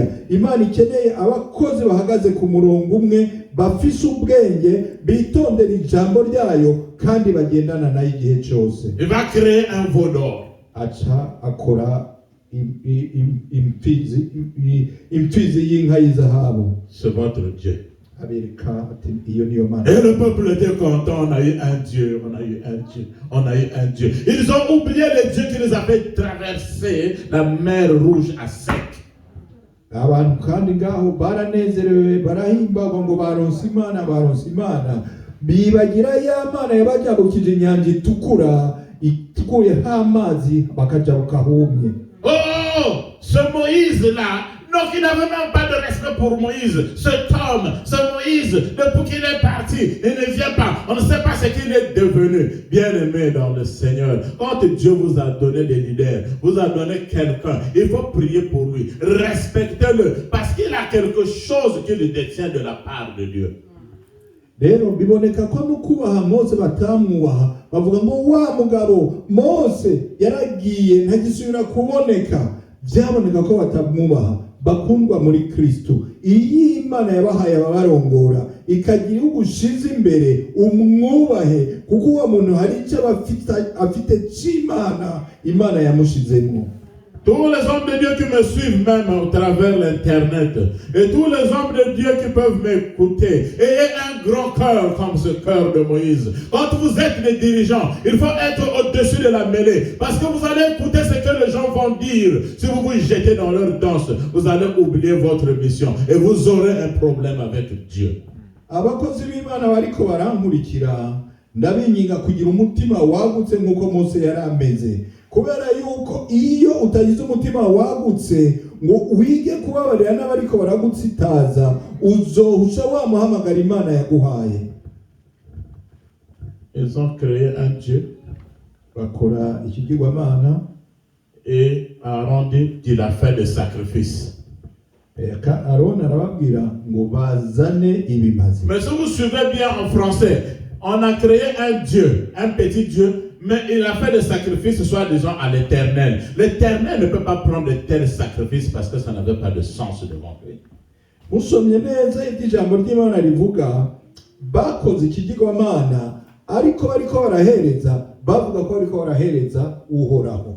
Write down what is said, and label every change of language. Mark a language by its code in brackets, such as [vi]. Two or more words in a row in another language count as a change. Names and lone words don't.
[rn] Imana ikeneye abakozi bahagaze ku murongo umwe, bafise ubwenge, bitondera ijambo ryayo kandi bagendana nayo igihe cyose. [fr] Il va créer un veau d'or. [rn] Aca akora imfizi y'inka y'izahabu. [fr] C'est votre Dieu. [rn] Abereka ati iyo niyo Mana. [fr] Et le peuple était content, on a eu un Dieu, on a eu un Dieu, on a eu un Dieu. Ils ont oublié le Dieu qui les a fait traverser la mer Rouge à sec. [rn] Abantu kandi ngaho baranezerewe, barahimbagwa ngo baronse Imana, bibagira ya Mana yabajabukije inyanja itukura, itukuyeho amazi bakajabuka humye. [fr] Oh, ce Moïse-là, donc il n'avait même pas de respect pour Moïse. Cet homme, ce Moïse, depuis qu'il est parti, il ne vient pas. On ne sait pas ce qu'il est devenu. Bien-aimé dans le Seigneur, quand Dieu vous a donné des leaders, vous a donné quelqu'un, il faut prier pour lui. Respectez-le, parce qu'il a quelque chose qu'il détient de la part de Dieu. [rn] Rero biboneka ko nukubaha Mose batamwubaha, bavuga ngo wa mugabo Mose yaragiye ntagisubira kuboneka. Byaboneka ko batamwubaha, bakundwa muri Kristo. Iyi Imana yabahaye ababarongora ikagira ugushize imbere, umwubahe, kuko uwo muntu hari icyo afite cy'Imana Imana yamushizemo. [fr] Tous les hommes de Dieu qui me suivent même au travers l'internet, et tous les hommes de Dieu qui peuvent m'écouter, ayez un grand cœur comme ce cœur de Moïse. Quand vous êtes des dirigeants, il faut être au-dessus de la mêlée, parce que vous allez écouter ce que les gens vont dire. Si vous vous jetez dans leur danse, vous allez oublier votre mission et vous aurez un problème avec Dieu. [rn] Abakozi b'Imana bariko barankurikira, ndabinginga kugira umutima wagutse nk'uko Mose yari ameze. Kubera yuko iyo utagize umutima wagutse ngo wige kubabarira n'abariko baragutsitaza, uzohusha wa muhamagara Imana yaguhaye. [fr] Ils ont créé un Dieu. [rn] Bakora ikigirwamana. [fr] Et Aaron dit qu'il a fait des sacrifices. [rn] Aaron arababwira ngo bazane ibimazi. [fr] Mais si vous suivez bien en français, on a créé un Dieu, un petit Dieu, mais il a fait des sacrifices soi-disant à l'Éternel. L'Éternel ne peut pas prendre de tels sacrifices parce que ça n'avait pas de sens devant lui. [rn] Musomye neza ijambo ry'Imana rivuga bakoze ikigirwamana, ariko bariko barahereza, bavuga ko bariko barahereza uhoraho.